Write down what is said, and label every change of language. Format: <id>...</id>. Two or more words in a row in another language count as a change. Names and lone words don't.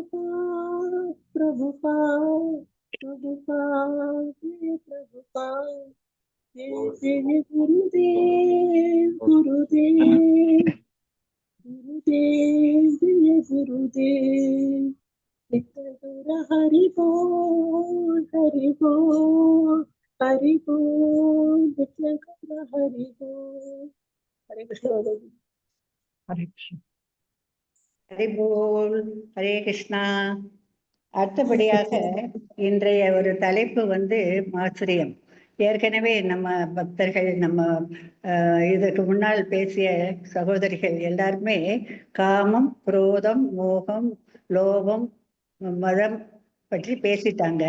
<sa>प्रभुपाद जय गुरुदेव गुरुदेव गुरुदेव जय गुरुदेव नित्य हरि बोल हरि बोल हरि बोल नित्य हरि बोल हरे कृष्ण माताजी हरे कृष्ण</sa> <ta>ஹரி போல். ஹரே கிருஷ்ணா. அடுத்தபடியாக இன்றைய ஒரு தலைப்பு மாச்சரியம். ஏற்கனவே நம்ம பக்தர்கள் இதற்கு முன்னால் பேசிய சகோதரிகள் எல்லாருமே காமம், குரோதம், மோகம், லோபம், மதம் பற்றி பேசிட்டாங்க.</ta>